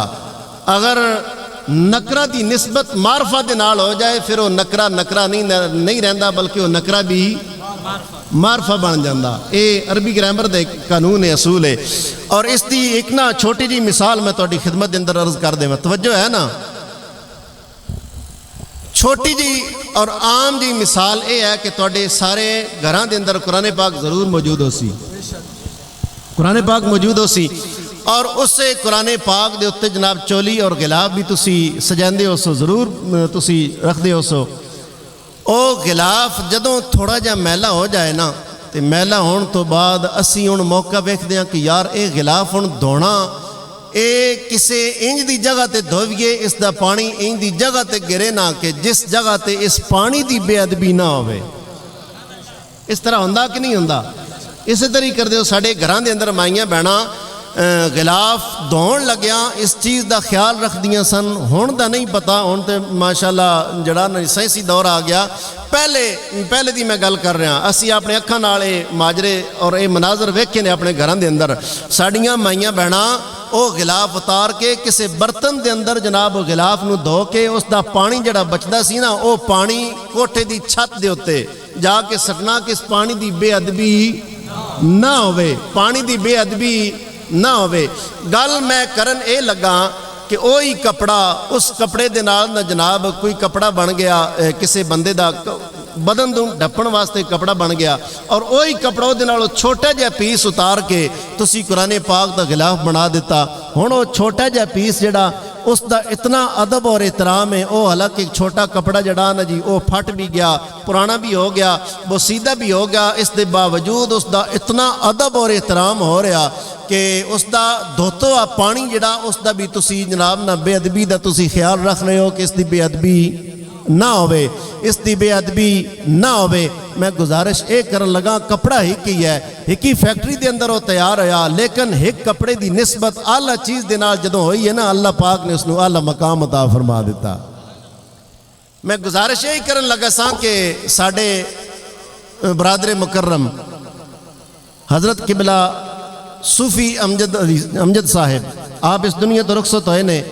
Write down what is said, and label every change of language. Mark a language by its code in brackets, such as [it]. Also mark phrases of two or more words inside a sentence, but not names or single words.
[pa] اگر نکرہ دی نسبت معرفہ دے نال ہو جائے پھر وہ نکرہ نہیں رہندا بلکہ وہ نکرہ بھی معرفہ بن جاندہ. اے عربی گرامر دے قانون ہے، اصول ہے. اور اس دی ایک نا چھوٹی جی مثال میں تہاڈی خدمت دے اندر عرض کر دیں. توجہ ہے نا. چھوٹی جی اور عام جی مثال اے ہے کہ تہاڈے سارے گھراں دے اندر قرآن پاک ضرور موجود ہو سی. قرآن پاک موجود ہو سی اور اس سے قرآن پاک دے اُتے جناب چولی اور غلاف بھی تسی سجاندے ہو سو، ضرور تسی رکھ دے ہو سو. او غلاف جدوں تھوڑا جا میلا ہو جائے نا تے میلا ہون تو بعد اسی ہن موقع ویکھدے ہاں کہ یار اے غلاف ہن دھونا اے کسے انج دی جگہ تے دھوئیے، اس دا پانی انج دی جگہ تے گرے نہ کہ جس جگہ تے اس پانی دی بے ادبی نہ ہوئے. اس طرح ہوندا کہ نہیں ہوندا؟ اسی طرح کر دیو. ساڈے گھراں دے اندر مائیاں بہناں غلاف دھون لگیاں اس چیز دا خیال رکھ دیاں سن. ہون دا نہیں پتا، ہون تے ماشاءاللہ جڑا سائنسی دور آ گیا. پہلے دی میں گل کر رہا ہاں. اسی اپنے اکھاں نال اے ماجرے اور اے مناظر ویکھے نے اپنے گھراں دے اندر. ساڈیاں مائیاں بہناں او غلاف اتار کے کسے برتن دے اندر جناب غلاف نو دھو کے اس دا پانی جڑا بچدا سی نا او پانی کوٹھے دی چھت دے اوتے جا کے سٹنا کہ اس پانی دی بے ادبی نہ ہوئے، پانی دی بے ادبی نہ ہوئے. گل میں کرن اے لگا کہ اوہی کپڑا اس کپڑے دے نال نہ جناب کوئی کپڑا بن گیا کسے بندے دا بدن دوں ڈھپن واسطے کپڑا بن گیا اور اوہی کپڑا دے نال چھوٹا جہا پیس اتار کے تسی قرآن پاک دا غلاف بنا دیتا. ہن وہ چھوٹا جہا پیس جڑا اس دا اتنا ادب اور احترام ہے. او حالانکہ ایک چھوٹا کپڑا جڑا نا جی او پھٹ بھی گیا، پرانا بھی ہو گیا، بوسیدہ بھی ہو گیا، اس دے باوجود اس دا اتنا ادب اور احترام ہو رہا کہ اس دا دھوتو پانی جڑا اس دا بھی تسی جناب نہ بے ادبی دا تسی خیال رکھ رہے ہو کہ اس دی بے ادبی نہ ہوئے، اس دی بے ادبی نہ ہوئے. میں گزارش اے کرن لگا کپڑا ہی کی ہے، ہی فیکٹری دے اندر وہ تیار ہویا لیکن ایک کپڑے دی نسبت اعلیٰ چیز دے نال جدوں ہوئی ہے نا اللہ پاک نے اس نو اعلیٰ مقام عطا فرما دیتا. میں گزارش اے کرن لگا ساں کہ ساڈے برادر مکرم حضرت قبلہ صوفی امجد صاحب آپ اس دنیا تو رخصت ہوئے نے.